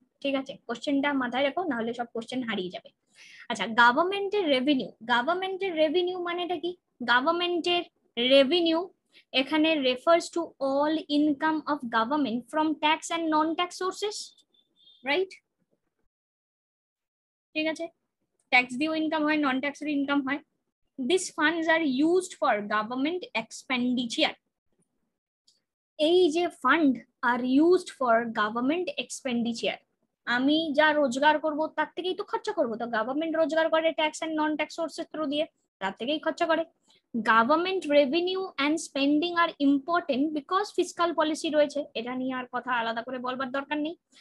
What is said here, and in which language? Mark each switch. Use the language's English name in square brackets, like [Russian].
[Bangla] ঠিক আছে, কোশ্চেনটা মাথায় রেখো, নাহলে সব কোশ্চেন হারিয়ে যাবে। আচ্ছা, গভর্নমেন্টের রেভিনিউ মানেটা কি? [English] গভর্নমেন্টের রেভিনিউ [Bangla] এখানে [English] Refers to all income of government from tax and non tax sources, right? ঠিক আছে, tax দিয়েও income হয়, non ট্যাক্সের income হয়। These funds are used for government expenditure. [Bangla] এই যে [English] fund are used for government expenditure, [Bangla] আমি যা রোজগার করব তার থেকেই তো খরচা করব, তো গভর্নমেন্ট রোজগার করে ট্যাক্স এন্ড নন ট্যাক্স সোর্সের থ্রু দিয়ে, তার থেকেই খরচা করে। [English] government revenue and spending are important because fiscal policy [Bangla] রয়েছে, এটা নিয়ে আর কথা আলাদা করে বলবার দরকার নেই।